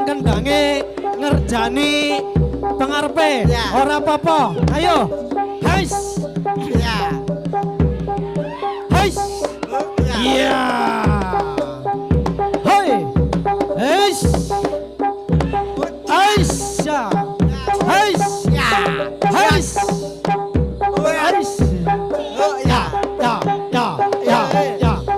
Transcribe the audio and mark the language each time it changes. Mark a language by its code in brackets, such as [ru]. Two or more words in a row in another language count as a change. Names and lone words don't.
[jv] kendange ngerjani pengarepe, ora apa-apa, ayo, hais, hais, iya, hoi, hais, hais, ya, hais, hais, hais, ya, ya, ya, ya,